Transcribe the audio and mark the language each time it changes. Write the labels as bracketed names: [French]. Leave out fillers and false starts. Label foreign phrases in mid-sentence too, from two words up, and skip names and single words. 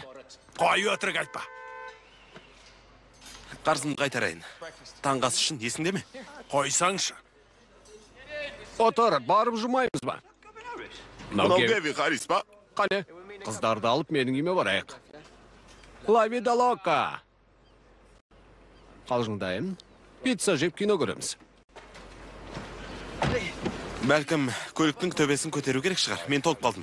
[Kazakh] Қой, өтірік айтпа. Қарызымды қайтарайын. Таңғасы үшін есіңде ме? Қойсаңшы. Отыр, барып жұмаймыз ба? Мынау Геви Харрис па? Қане, қыздарды алып менің үйме барайық. [Spanish] La vida loca. [Kazakh] Қалжыңдайым. Pizza жеп кино көреміз. Бәлкім көліктің төбесін көтеру керек шығар. Мен толып қалдым.